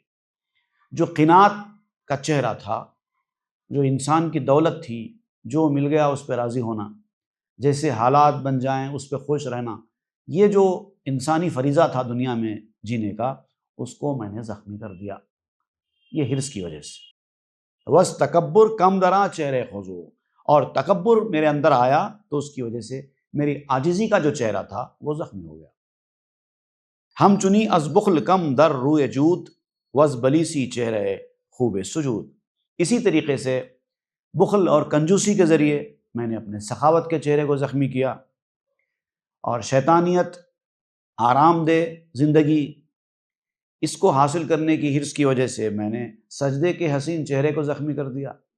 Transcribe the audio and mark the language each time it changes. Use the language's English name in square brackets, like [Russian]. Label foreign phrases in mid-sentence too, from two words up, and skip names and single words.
[Urdu] جو قناعت کا چہرہ تھا، جو انسان کی دولت تھی، جو مل گیا اس پہ راضی ہونا، جیسے حالات بن جائیں اس پہ خوش رہنا، یہ جو انسانی فریضہ تھا دنیا میں جینے کا، اس کو میں نے زخمی کر دیا یہ حرص کی وجہ سے. [Persian] وس تکبر کم دراں چہرے خضوع. [Urdu] اور تکبر میرے اندر آیا تو اس کی وجہ سے میری عاجزی کا جو چہرہ تھا وہ زخمی ہو گیا. [Persian] ہم چنی از بخل کم در روئے جود وز بلیسی چہرے خوب سجود. [Urdu] اسی طریقے سے بخل اور کنجوسی کے ذریعے میں نے اپنے سخاوت کے چہرے کو زخمی کیا، اور شیطانیت، آرام دہ زندگی، اس کو حاصل کرنے کی حرص کی وجہ سے میں نے سجدے کے حسین چہرے کو زخمی کر دیا.